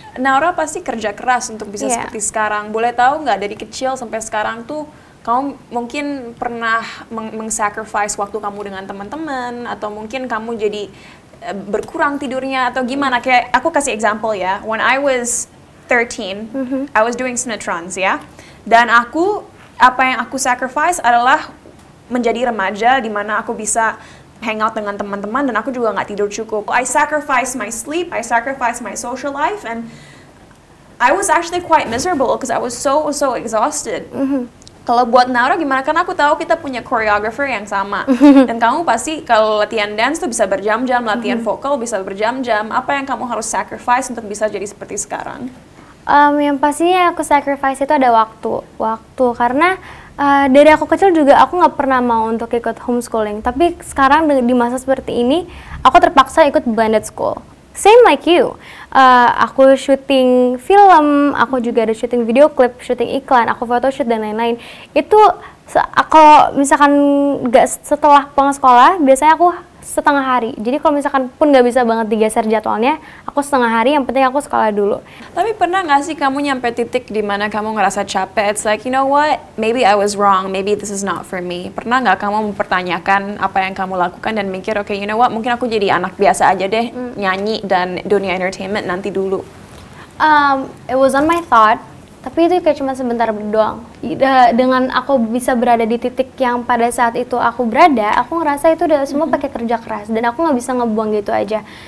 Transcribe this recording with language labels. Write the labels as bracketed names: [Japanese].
[Indonesian] Naura pasti kerja keras untuk bisa seperti sekarang. Boleh tahu nggak dari kecil sampai sekarang tuh, kamu mungkin pernah meng-sacrifice waktu kamu dengan teman-teman, atau mungkin kamu jadi berkurang tidurnya, atau gimana? Kayak aku kasih example ya, [English] when I was 13, I was doing sinetrons [Indonesian] ya, dan apa yang aku sacrifice adalah menjadi remaja di mana aku bisa hangout dengan teman-teman dan aku juga nggak tidur cukup. [English] I sacrifice my sleep, I sacrifice my social life, and I was actually quite miserable because I was so exhausted. [Indonesian] Kalau buat Naura gimana? Karena aku tahu kita punya choreographer yang sama. Dan kamu pasti kalau latihan dance tuh bisa berjam-jam, latihan vokal bisa berjam-jam. Apa yang kamu harus sacrifice untuk bisa jadi seperti sekarang? Yang pastinya aku sacrifice itu ada waktu. Karena dari aku kecil juga aku nggak pernah mau untuk ikut homeschooling. Tapi sekarang di masa seperti ini, aku terpaksa ikut blended school. [English] Same like you. [Indonesian] Aku syuting film, aku juga ada syuting video klip, syuting iklan, aku photoshoot dan lain-lain. Itu kalau misalkan nggak setelah pulang sekolah, biasanya aku setengah hari. Jadi kalau misalkan pun nggak bisa banget digeser jadwalnya, aku setengah hari, yang penting aku sekolah dulu. Tapi pernah nggak sih kamu nyampe titik di mana kamu ngerasa capek? [English] It's like, you know what, maybe I was wrong, maybe this is not for me. [Indonesian] Pernah nggak kamu mempertanyakan apa yang kamu lakukan dan mikir, [English] okay, you know what, [Indonesian] mungkin aku jadi anak biasa aja deh, nyanyi dan dunia entertainment nanti dulu. [English] It was on my thought, [Indonesian] tapi itu kayak cuma sebentar doang. Dengan aku bisa berada di titik yang pada saat itu aku berada, aku ngerasa itu udah semua pakai kerja keras dan aku nggak bisa ngebuang gitu aja.